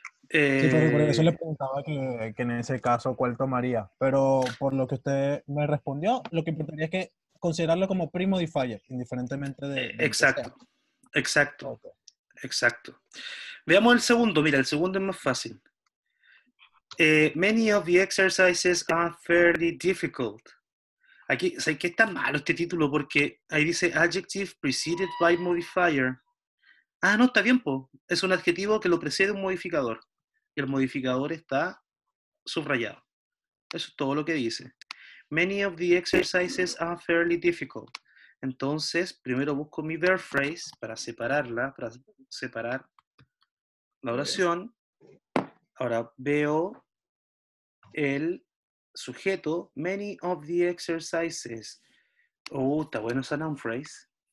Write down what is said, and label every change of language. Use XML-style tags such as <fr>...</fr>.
<es>Sí, por eso le preguntaba que en ese caso cuál tomaría. Pero por lo que usted me respondió, lo que importaría es que considerarlo como pre-modifier, indiferentemente del que sea. Exacto. Ok. Exacto. Veamos el segundo. Mira, el segundo es más fácil.</es> <en>Many of the exercises are fairly difficult.</en> <es>Aquí, o sea, que está malo este título porque ahí dice</es> <en>adjective preceded by modifier.</en> <es>Ah, no, está bien, po. Es un adjetivo que lo precede un modificador. Y el modificador está subrayado. Eso es todo lo que dice.</es> <en>Many of the exercises are fairly difficult.</en> <es>Entonces, primero busco mi verb phrase para separarla, para separar la oración. Ahora veo el sujeto,</es> <en>many of the exercises.</en> <es>Oh, está bueno esa noun phrase.</es>